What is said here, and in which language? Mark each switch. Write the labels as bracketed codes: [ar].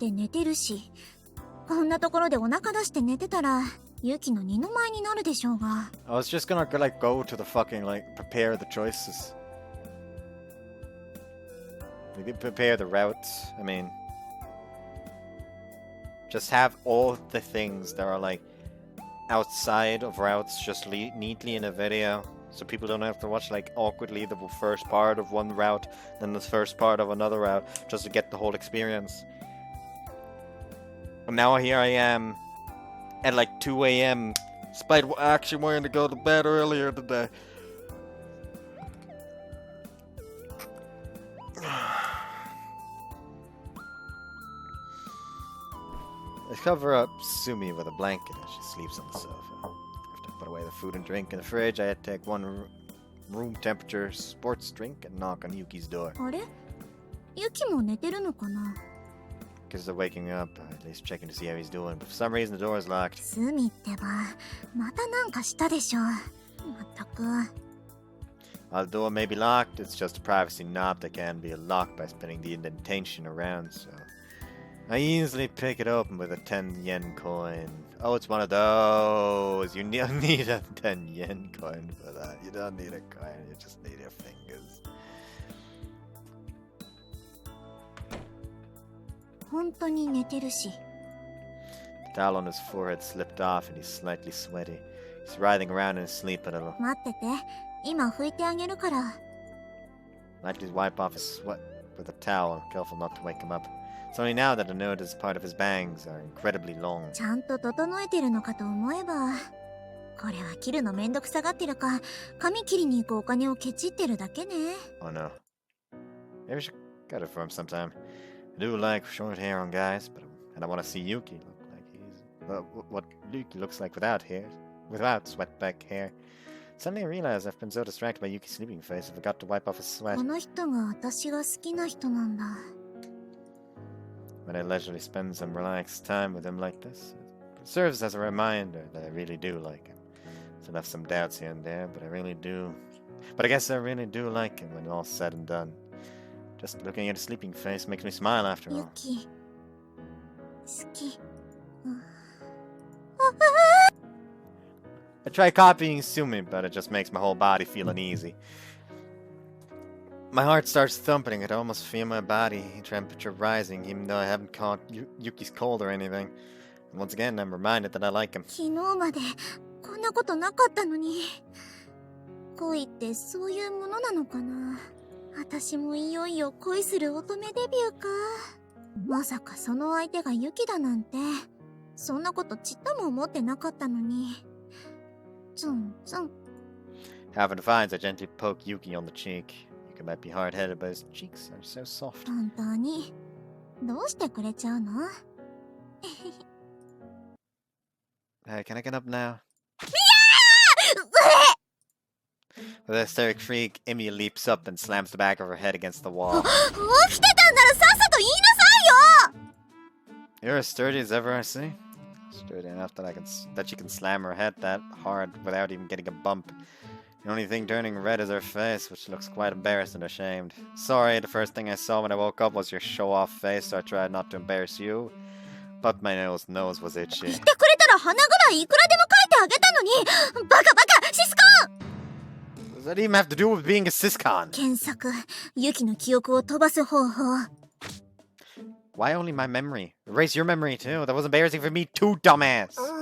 [ja] で寝てるし、こんなところでお腹出して寝てたら、ユキの二の舞になるでしょうが。 [en] I was just gonna go to the fucking prepare the choices. Maybe prepare the routes. I mean, just have all the things that are outside of routes just neatly in a video. So people don't have to watch awkwardly the first part of one route, then the first part of another route, just to get the whole experience. And now here I am at 2 a.m. despite actually wanting to go to bed earlier today. I cover up Sumi with a blanket as she sleeps on the sofa. After I put away the food and drink in the fridge, I had to take one room temperature sports drink and knock on Yuki's door. [ja] あれ？ユキも寝てるのかな？ [en] Because they're waking up, at least checking to see how he's doing, but for some reason the door is locked. [ja] スミってば、またなんかしたでしょ。まったく。 [en] While the door may be locked, it's just a privacy knob that can be unlocked by spinning the indentation around, so I easily pick it open with a 10 yen coin. Oh, it's one of those. You need a 10 yen coin for that. You don't need a coin, you just need your fingers. [ja] 本当に寝てるし。 [en] The towel on his forehead slipped off and he's slightly sweaty. He's writhing around in his sleep a little. [ja] 待ってて。今拭いてあげるから。 [en] Lightly wipe off his sweat with a towel, careful not to wake him up. It's only now that I notice part of his bangs are incredibly long. [ja] ちゃんと整えてるのかと思えば、これは切るのめんどくさがってるか、髪切りに行くお金をケチってるだけね。 [en] Oh no. Maybe I should cut it for him sometime. I do like short hair on guys, and I want to see Yuki look like he's what Yuki looks like without sweat-back hair. Suddenly I realized I've been so distracted by Yuki's sleeping face, I forgot to wipe off his sweat. [ja] この人が私が好きな人なんだ。 [en] When I leisurely spend some relaxed time with him like this, it serves as a reminder that I really do like him. Still have some doubts here and there, but I really do. But I guess I really do like him when all's said and done. Just looking at his sleeping face makes me smile after all. [ja] ユキ、好き。 [en] I try copying Sumi, but it just makes my whole body feel uneasy. My heart starts thumping. I can almost feel my body temperature rising, even though I haven't caught Yuki's cold or anything. And once again, I'm reminded that I like him. [ja] 昨日までこんなことなかったのに。恋ってそういうものなのかな。私もいよいよ恋する乙女デビューか。まさかその相手がユキだなんて。そんなことちっとも思ってなかったのに。ツンツン。 [en] Having defiance, I gently poke Yuki on the cheek. Yuki might be hard-headed, but his cheeks are so soft. [ja] 本当にどうしてくれちゃうの？ [en] Hey, can I get up now? With a hysteric shriek, Emi leaps up and slams the back of her head against the wall. [ja] 起きてたんならさっさと言いなさいよ。 [en] You're as sturdy as ever I see. Sturdy enough that she can slam her head that hard without even getting a bump. The only thing turning red is her face, which looks quite embarrassed and ashamed. Sorry, the first thing I saw when I woke up was your show-off face, so I tried not to embarrass you. But my nose was itchy. [ja] 言ってくれたら花ぐらいいくらでも描いてあげたのに。バカバカシスコン。 [en] What does that even have to do with being a siscon? [ja] 検索、ユキの記憶を飛ばす方法。 [en] Why only my memory? Erase your memory too. That was embarrassing for me too, dumbass.